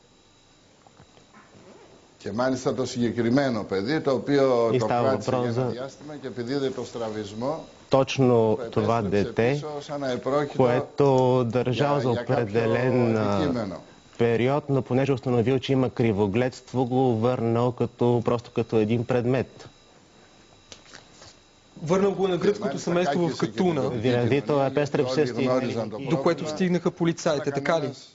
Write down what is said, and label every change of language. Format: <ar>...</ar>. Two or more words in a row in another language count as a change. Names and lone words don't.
<el>Και μάλιστα το συγκεκριμένο παιδί, το οποίο το κράτησε για ένα διάστημα και επειδή είδε το στραβισμό,</el> <bg>точно това дете, което държал за определен период, но понеже установил, че има кривогледство, го върнал просто като един предмет. Върнал го на гръцкото семейство в Катуна, до което стигнаха полицаите, така ли?</bg>